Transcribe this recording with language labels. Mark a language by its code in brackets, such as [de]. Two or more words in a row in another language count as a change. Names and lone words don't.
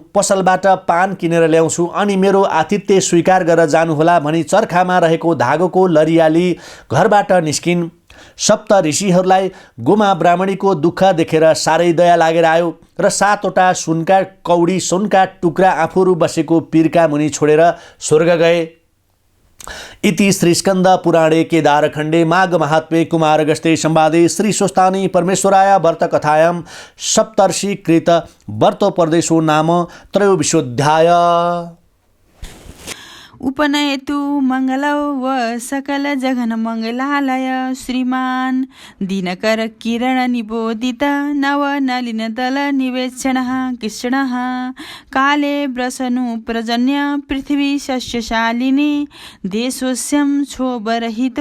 [ne] पसलबाट पान किनेर ल्याउँछु अनि मेरो आतिथ्य स्वीकार गरेर जानुहोला भनी चर्खामा रहेको धागोको लरियाली घरबाट निस्किन्। सप्त ऋषिहरूलाई गोमा ब्राह्मणीको दुःख देखेर साह्रै दया लागेर आयो र 7वटा सुनका कौडी सुनका टुक्रा आफूहरू बसेको पीरका मुनि छोडेर स्वर्ग गए। [sa] इति श्रीस्कन्द पुराणे केदारखण्डे माघ महात्म्ये कुमारगस्ते संवादे श्री स्वस्थानी परमेश्वराय व्रत कथायां सप्तर्षि कृत व्रतोपदेशो नाम त्रयोविंशोऽध्याय। उपनयतु मङ्गलौ व सकल जघन मङ्गलालय श्रीमान दिनकर किरण निबोधित नव नलिन दल निवेक्षणः कृष्णः काले व्रसनु प्रजन्य पृथ्वी सस्यशालिनी देशोस्यं क्षोभरहितो